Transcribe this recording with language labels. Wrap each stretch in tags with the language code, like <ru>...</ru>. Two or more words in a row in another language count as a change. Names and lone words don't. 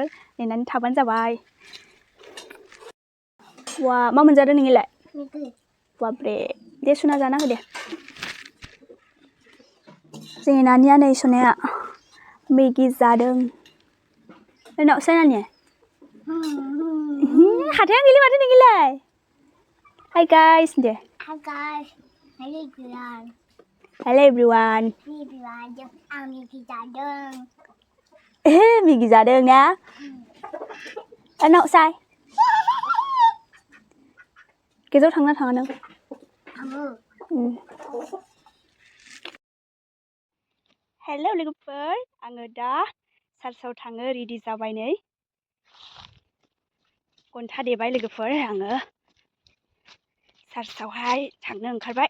<brx>नेनानै थाबानो जाबाय. वा मा मोनजादों नोंलाय? बाब्रे, दे सुना जाना हो दे. जोंनि नानिया नै सनाया मेगि जादों. नोंनाव सायनानि हाथायानो गैला माथो नोंलाय.</brx> <en>Hi guys deh. Hi guys. Hello everyone. Hello everyone.</en> <brx>Migi jadeng. Migi jadeng ya. Anak say. Gejeau थांना थाङा नों? थाङो. Hello लोगोफोर. आङो दा चार्चआव थाङो रेडि जाबाय नै. घन्टा देबाय लोगोफोर. आङो चार्चआवहाय थांनो ओंखारबाय.</brx>